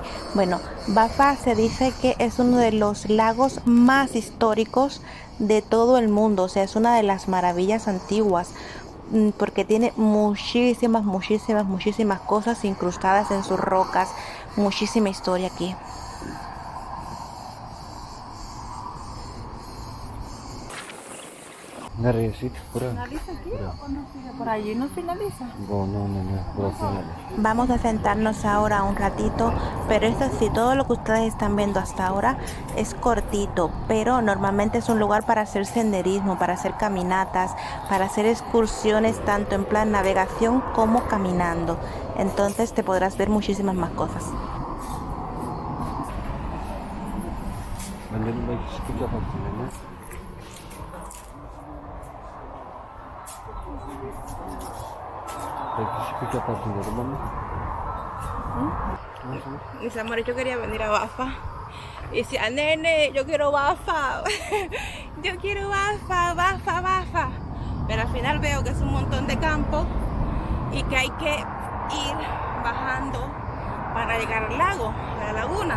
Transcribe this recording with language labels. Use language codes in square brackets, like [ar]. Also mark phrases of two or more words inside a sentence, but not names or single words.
[es] Bueno, Bafa se dice que es uno de los lagos más históricos de todo el mundo, o sea, es una de las maravillas antiguas porque tiene muchísimas cosas incrustadas en sus rocas, muchísima historia aquí. [tr] Nereye sit? Buraya. [es] ¿Finaliza aquí o no sigue por allí? ¿No finaliza? No. Burası finaliza. Vamos a sentarnos ahora un ratito, pero esto sí, todo lo que ustedes están viendo hasta ahora es cortito, pero normalmente es un lugar para hacer senderismo, para hacer caminatas, para hacer excursiones tanto en plan navegación como caminando. Entonces te podrás ver muchísimas más cosas. [tr] Ben dedim belki spik yaparsın dedi. Belki spik yaparsın dedim ama. [es] Mis amores, yo quería venir a Bafa. Y decía, nene, yo quiero Bafa. Yo quiero Bafa. Pero al final veo que es un montón de campo y que hay que ir bajando para llegar al lago, a la laguna.